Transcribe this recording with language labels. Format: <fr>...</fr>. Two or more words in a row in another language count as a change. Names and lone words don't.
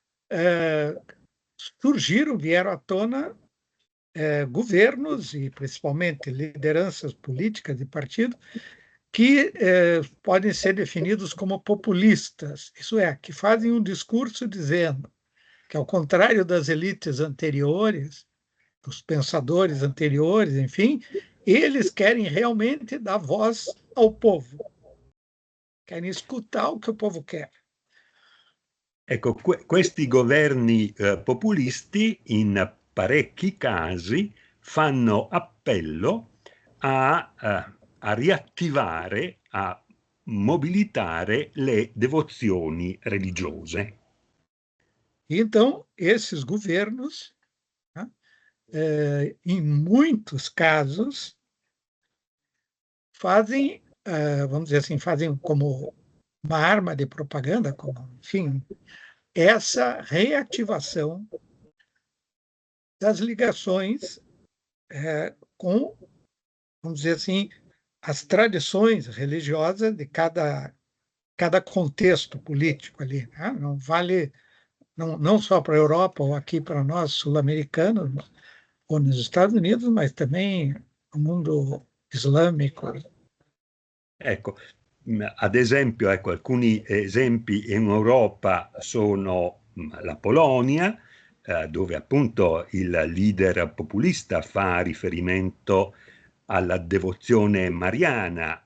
<pt>vieram à tona governos e principalmente lideranças políticas de partido que podem ser definidos como populistas, isso é, que fazem um discurso dizendo que, ao contrário das elites anteriores, dos pensadores anteriores, enfim, eles querem realmente dar voz ao povo, querem escutar o que o povo quer.</pt> <it>Ecco, questi governi populisti in parecchi casi fanno appello a riattivare, a mobilitare le devozioni religiose.</it> <pt>Então, esses governos, né, em muitos casos, fazem, vamos dizer assim, fazem como uma arma de propaganda, como, enfim, essa reativação das ligações com, vamos dizer assim, as tradições religiosas de cada contexto político ali, né? Não vale não só para a Europa ou aqui para nós sul-americanos ou nos Estados Unidos, mas também no mundo islamico.</pt> <it>Ecco, ad esempio, ecco, alcuni esempi in Europa sono la Polonia, dove appunto il leader populista fa riferimento alla devozione mariana</it>